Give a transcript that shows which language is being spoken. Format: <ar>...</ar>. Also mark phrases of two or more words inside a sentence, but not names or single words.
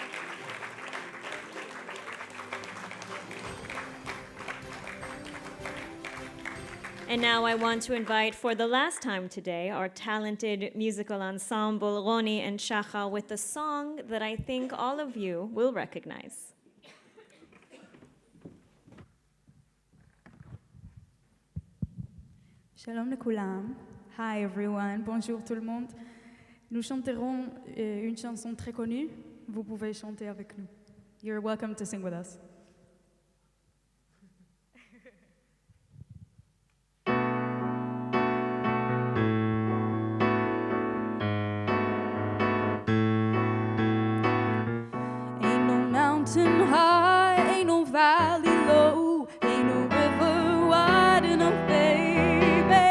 <en>And now I want to invite for the last time today our talented musical ensemble, Roni and Shachar, with a song that I think all of you will recognize.</en> <he>Shalom לכולם.</he> <en>Hi everyone.</en> <fr>Bonjour tout le monde. Nous chanterons une chanson très connue. Vous pouvez chanter avec nous.</fr> <en>You're welcome to sing with us. Ain't no mountain high, ain't no valley low, ain't no river wide enough, baby.</en>